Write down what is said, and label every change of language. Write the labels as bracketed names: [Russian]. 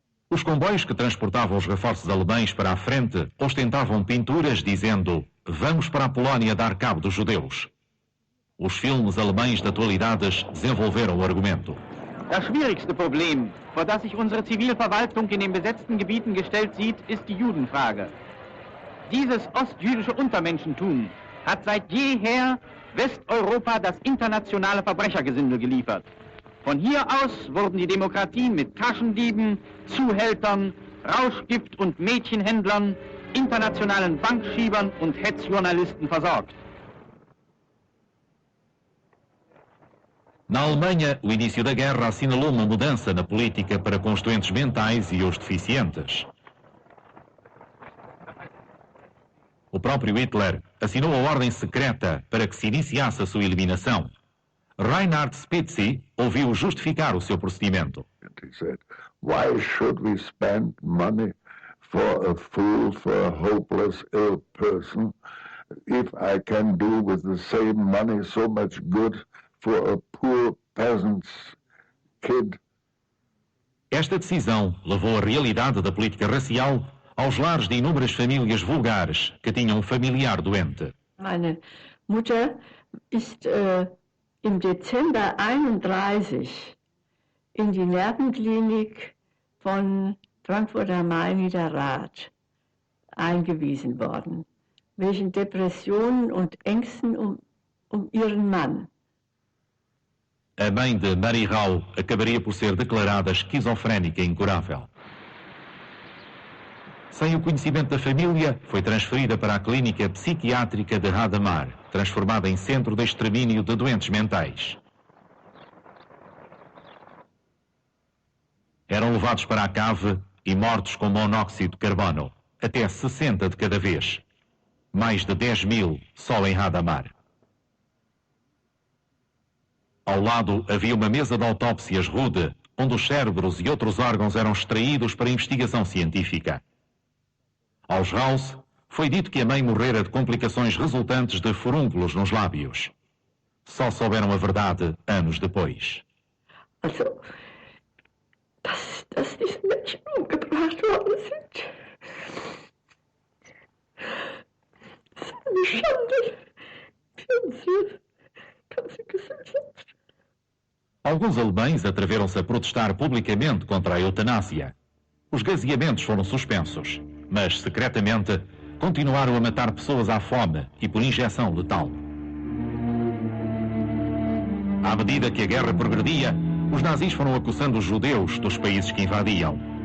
[Portuguese] Os comboios que transportavam os reforços alemães para a frente ostentavam pinturas dizendo: "Vamos para a Polónia dar cabo dos judeus." Os filmes alemães de atualidades desenvolveram o argumento. [German] Das schwierigste Problem, vor das sich unsere Zivilverwaltung in den besetzten Gebieten gestellt sieht, ist die Judenfrage. Dieses ostjüdische Untermenschentum hat seit jeher Westeuropa das internationale Verbrechergesindel geliefert. Von hier aus wurden die Demokratien mit Taschendieben, Zuhältern, Rauschgift- und Mädchenhändlern, internationalen Bankschiebern und Hetzjournalisten versorgt. [Portuguese] Na Alemanha, o início da guerra assinalou uma mudança na política para com os doentes mentais e os deficientes. O próprio Hitler assinou a ordem secreta para que se iniciasse a sua eliminação. Reinhard Spitzy ouviu justificar o seu procedimento. [English] He said, "Why should we spend money for a fool, for a hopeless, ill person, if I can do with the same money so much good for a poor peasant's kid?" [Portuguese] Esta decisão levou a realidade da política racial aos lares de inúmeras famílias vulgares que tinham um familiar doente. [German] Meine Mutter ist im Dezember 31 in die Nervenklinik von Frankfurt am Main Niederrad eingewiesen worden, wegen Depressionen und Ängsten um ihren Mann. [Portuguese] A mãe de Marie Rau acabaria por ser declarada esquizofrénica e incurável. Sem o conhecimento da família, foi transferida para a clínica psiquiátrica de Hadamar, transformada em centro de extermínio de doentes mentais. Eram levados para a cave e mortos com monóxido de carbono, até 60 de cada vez. Mais de 10.000 só em Hadamar. Ao lado havia uma mesa de autópsias rude, onde os cérebros e outros órgãos eram extraídos para investigação científica. Aos Raus foi dito que a mãe morrera de complicações resultantes de furúnculos nos lábios. Só souberam a verdade anos depois. [German] Also, dass diese Menschen umgebracht worden sind. Das ist eine Schande für unsere ganze Gesellschaft. [Portuguese] Alguns alemães atreveram-se a protestar publicamente contra a eutanásia. Os gaseamentos foram suspensos, mas secretamente continuaram a matar pessoas à fome e por injeção letal. À medida que a guerra progredia, os nazis foram acusando os judeus dos países que invadiam.